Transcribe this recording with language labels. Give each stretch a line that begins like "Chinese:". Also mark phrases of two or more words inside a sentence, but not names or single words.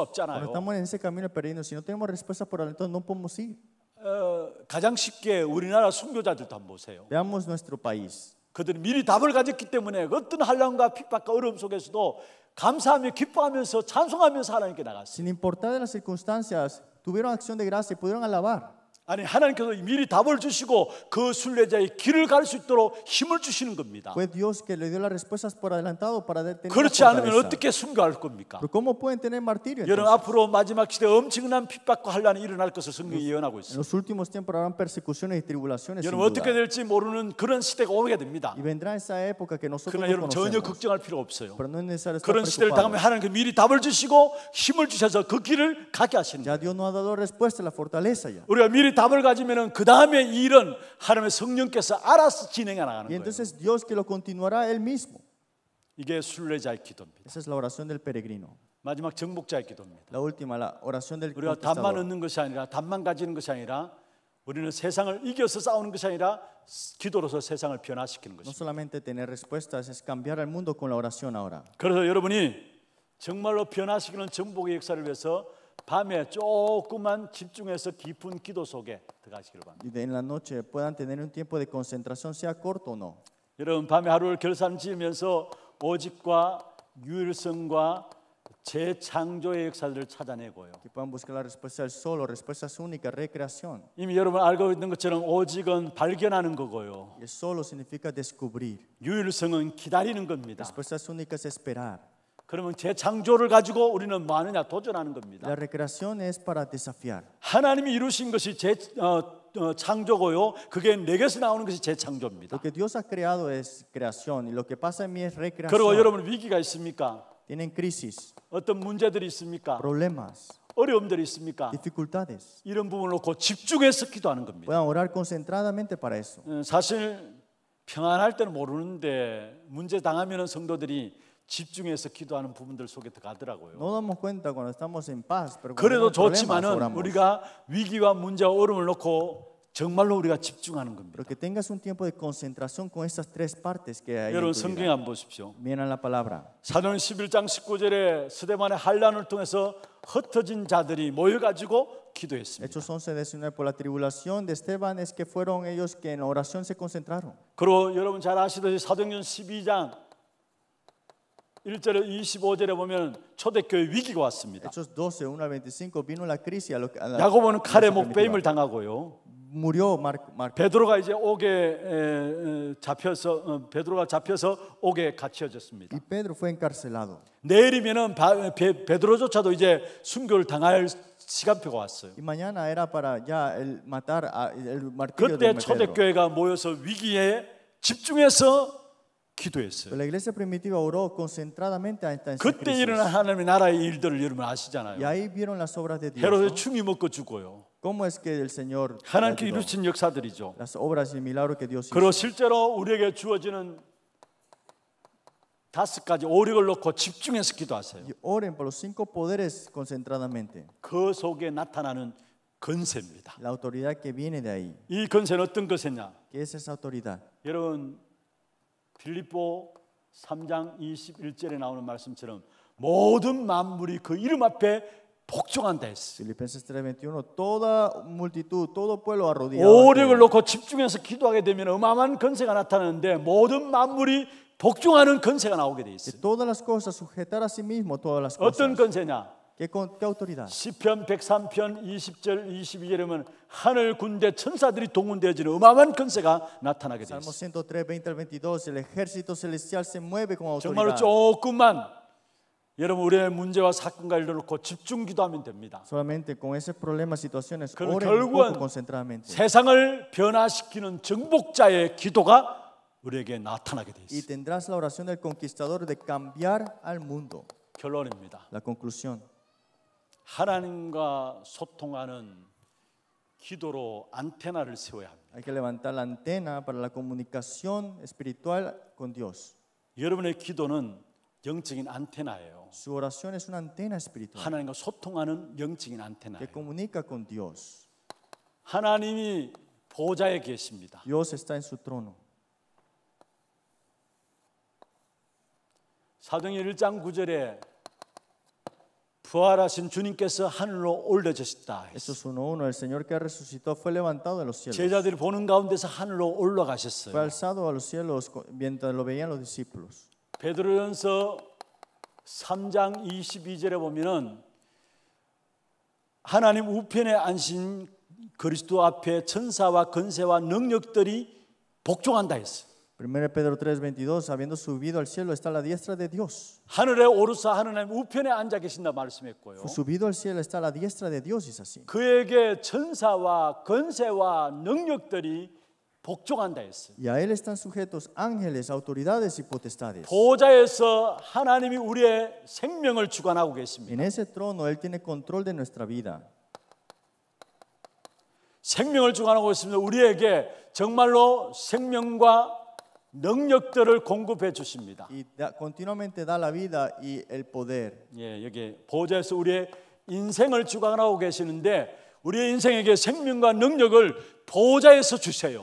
Spanish: Cuando
Korean: 없잖아요.
Spanish: estamos en ese camino peregrino, si no tenemos respuestas por adelantado, no podemos ir.
Korean: 가장 쉽게 우리나라 순교자들도 한번 보세요.
Spanish: Veamos nuestro país.
Korean: 그들은 미리 답을 가졌기 때문에 어떤 환난과 핍박과 어려움 속에서도 감사하며 기뻐하면서 찬송하면서 하나님께 나갔어요.
Spanish: Sin importar de las circunstancias, tuvieron acción de gracia y pudieron alabar.
Korean: 아니 하나님께서 미리 답을 주시고 그 순례자의 길을 갈 수 있도록 힘을 주시는 겁니다.
Spanish: Fue Dios que le dio las respuestas por adelantado para tener
Korean: 그렇지
Spanish: la
Korean: 않으면
Spanish: fortaleza.
Korean: 어떻게 순교할 겁니까?
Spanish: Pero ¿cómo pueden tener martirio?
Korean: 여러분
Spanish: Entonces?
Korean: 앞으로 마지막 시대에 엄청난 핍박과 환난이 일어날 것을 성경이 예언하고
Spanish: En
Korean: 있습니다.
Spanish: los últimos tiempos habrán persecuciones y tribulaciones. sin
Korean: 여러분 어떻게
Spanish: duda.
Korean: 될지 모르는 그런 시대가 오게 됩니다.
Spanish: Y vendrá esa época que nosotros
Korean: 그러나
Spanish: no
Korean: 여러분 전혀
Spanish: conocemos.
Korean: 걱정할 필요 없어요.
Spanish: Pero no es necesario estar
Korean: 그런 시대를 당하면
Spanish: preocupados.
Korean: 하나님께 미리 답을 주시고 힘을 주셔서 그 길을 가게 하시는 거예요.
Spanish: Ya Dios nos ha dado respuesta, la fortaleza ya.
Korean: 우리가 미리 답을 가지면은 그 다음에 이 일은 하나님의 성령께서 알아서 진행해 나가는
Spanish: Y
Korean: 거예요.
Spanish: entonces Dios que lo continuará Él mismo.
Korean: 이게 순례자의 기도입니다.
Spanish: Esa es la oración del peregrino.
Korean: 마지막 정복자의 기도입니다.
Spanish: La última, la oración del
Korean: 우리가 답만
Spanish: conquistador.
Korean: 얻는 것이 아니라 답만 가지는 것이 아니라 우리는 세상을 이겨서 싸우는 것이 아니라 기도로서 세상을 변화시키는
Spanish: No
Korean: 것입니다.
Spanish: solamente tener respuestas, es cambiar al mundo con la oración ahora.
Korean: 그래서 여러분이 정말로 변화시키는 정복의 역사를 위해서 밤에 조금만 집중해서 깊은 기도 속에 들어가시기를 바랍니다.
Spanish: Y en la noche puedan tener un tiempo de concentración, sea corto o no.
Korean: 여러분 밤에 하루를 결산지으면서 오직과 유일성과 재창조의 역사들을 찾아내고요.
Spanish: que puedan buscar la respuesta del sol o respuestas únicas, recreación.
Korean: 이미 여러분 알고 있는 것처럼 오직은 발견하는 거고요.
Spanish: Y el solo significa descubrir.
Korean: 유일성은 기다리는 겁니다.
Spanish: Respuestas únicas, esperar.
Korean: 그러면 재창조를 가지고 우리는 뭐 하느냐? 도전하는 겁니다.
Spanish: La recreación es para desafiar.
Korean: 하나님이 이루신 것이 창조고요. 그게 내게서 나오는 것이 재창조입니다.
Spanish: Lo que Dios ha creado es creación y lo que pasa en mí es
Korean: 그리고
Spanish: recreación.
Korean: 여러분 위기가 있습니까?
Spanish: Tienen crisis,
Korean: 어떤 문제들이 있습니까?
Spanish: problemas,
Korean: 어려움들이 있습니까?
Spanish: dificultades.
Korean: 이런 부분을 놓고 집중해서 기도하는 겁니다.
Spanish: Puedan orar concentradamente para eso.
Korean: 사실 평안할 때는 모르는데 문제 당하면 성도들이 집중해서 기도하는 부분들 속에 들어가더라고요.
Spanish: No damos cuenta cuando estamos en paz, pero cuando
Korean: 그래도
Spanish: tenemos problemas,
Korean: 좋지만은
Spanish: oramos.
Korean: 우리가 위기와 문제와 어려움을 놓고 정말로 우리가 집중하는 겁니다.
Spanish: Pero que tengas un tiempo de concentración con estas tres partes que hay.
Korean: 여러분
Spanish: en tu
Korean: 성경에
Spanish: vida.
Korean: 한번 보십시오.
Spanish: Miren la palabra.
Korean: 사도행 11장 19절에 스데반의 환난을 통해서 흩어진 자들이 모여가지고 기도했습니다.
Spanish: Hechos 11:19 por la tribulación de Esteban es que fueron ellos que en la oración se concentraron.
Korean: 그리고 여러분 잘 아시듯이 사도행전 12장 1절에 25절에 보면 초대교회 위기가 왔습니다.
Spanish: Hechos 12, 1 al 25 vino la crisis a la
Korean: 야고보는 칼에
Spanish: iglesia
Korean: 목베임을
Spanish: primitiva.
Korean: 당하고요.
Spanish: Murió Marco.
Korean: 베드로가 이제 옥에 잡혀서 베드로가 잡혀서 옥에 갇혀졌습니다.
Spanish: Y Pedro fue encarcelado.
Korean: 내일이면은 베드로조차도 이제 순교를 당할 시간표가 왔어요.
Spanish: Y mañana era para ya el matar el martirio
Korean: 그때
Spanish: de Pedro.
Korean: 초대교회가 모여서 위기에 집중해서 기도했어요.
Spanish: Pero la iglesia primitiva oró concentradamente ante esta
Korean: 그때
Spanish: crisis.
Korean: 일어난 하나님의 나라의 일들을 여러분
Spanish: Y
Korean: 아시잖아요.
Spanish: ahí vieron las obras de Dios.
Korean: 헤롯의
Spanish: ¿no?
Korean: 충이 먹고 죽고요.
Spanish: ¿Cómo es que el Señor
Korean: 하나님께
Spanish: ayudó?
Korean: 이루신 역사들이죠.
Spanish: Las obras y milagros que Dios hizo?
Korean: 그리고 실제로 우리에게 주어지는 5가지 오력을 놓고 집중해서 기도하세요.
Spanish: Y oren por los 5 poderes concentradamente.
Korean: 그 속에 나타나는 건세입니다.
Spanish: La autoridad que viene de ahí.
Korean: 이 건세는 어떤 건세냐?
Spanish: ¿Qué es esa autoridad?
Korean: 여러분 빌립보 3장 21절에 나오는 말씀처럼 모든 만물이 그 이름 앞에 복종한다 했어요.
Spanish: Filipenses 3:21 toda multitud, todo pueblo arrodillado. ante
Korean: 오력을
Spanish: él.
Korean: 놓고 집중해서 기도하게 되면 어마어마한 건세가 나타나는데 모든 만물이 복종하는 건세가 나오게 돼
Spanish: Que
Korean: 있어요.
Spanish: todas las cosas sujetar a sí mismo todas las
Korean: 어떤
Spanish: cosas.
Korean: 건세냐?
Spanish: ¿Qué autoridad?
Korean: 시편 103편 20절 22절에 보면 하늘 군대 천사들이 동원되어지는 어마어마한 건세가 나타나게 돼
Spanish: Salmo
Korean: 있어요.
Spanish: 103, 20 al 22, el ejército celestial se mueve con
Korean: 정말로
Spanish: autoridad.
Korean: 조금만 여러분 우리의 문제와 사건과 일을 놓고 집중 기도하면 됩니다.
Spanish: Solamente con esos problemas, situaciones,
Korean: 그럼
Spanish: oren un
Korean: 결국은
Spanish: poco concentradamente.
Korean: 세상을 변화시키는 정복자의 기도가 우리에게 나타나게 돼
Spanish: Y
Korean: 있어요.
Spanish: tendrás la oración del conquistador de cambiar al mundo.
Korean: 결론입니다.
Spanish: La conclusión.
Korean: 하나님과 소통하는 기도로 안테나를 세워야 합니다.
Spanish: Hay que levantar la antena para la comunicación espiritual con Dios.
Korean: 여러분의 기도는 영적인 안테나예요.
Spanish: Su oración es una antena espiritual
Korean: 하나님과 소통하는 영적인
Spanish: que
Korean: 안테나예요.
Spanish: comunica con Dios.
Korean: 하나님이 보좌에 계십니다.
Spanish: Dios está en su trono.
Korean: 사도행전 1장 9절에 부활하신 주님께서 하늘로 올려주셨다.
Spanish: Hechos 1:1, el Señor que resucitó fue levantado de los cielos.
Korean: 제자들이 보는 가운데서 하늘로
Spanish: Fue
Korean: 올라가셨어요.
Spanish: alzado a los cielos mientras lo veían los discípulos.
Korean: 베드로전서 3장 22절에 보면은 하나님 우편에 앉으신 그리스도 앞에 천사와 권세와 능력들이 복종한다 했어요.
Spanish: 1 Pedro 3:22, habiendo subido al cielo está a la diestra de Dios.
Korean: 하늘에 오르사 하나님 우편에 앉아 계신다 말씀했고요.
Spanish: Subido al cielo está a la diestra de Dios, es así.
Korean: 그에게 천사와 권세와 능력들이 복종한다 했어요.
Spanish: Y a él están sujetos ángeles, autoridades y potestades.
Korean: 보좌에서 하나님이 우리의 생명을 주관하고 계십니다.
Spanish: En ese trono él tiene control de nuestra vida.
Korean: 생명을 주관하고 있습니다. 우리에게 정말로 생명과 능력들을 공급해 주십니다.
Spanish: Y continuamente da la vida y el poder.
Korean: 예, 여기 보좌에서 우리의 인생을 주관하고 계시는데 우리의 인생에게 생명과 능력을 보좌에서 주세요.